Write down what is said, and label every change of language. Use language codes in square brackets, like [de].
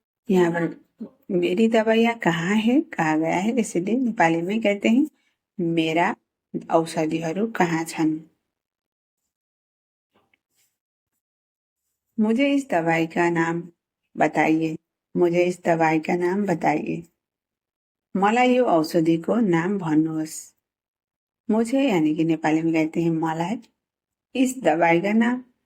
[hi] यहाँ पर मेरी दवाइयाँ कहाँ है कहा गया है, इसलिए नेपाली में कहते हैं [ne] मेरा औषधिहरू कहाँ छन्। [hi] मुझे इस दवाई का नाम बताइए। मुझे इस दवाई का नाम बताइए। [ne] मलाई यो औषधिको नाम भन्नुहोस्। [hi] मुझे यानी कि नेपाली में कहते हैं मलाई इस दवाई का नाम।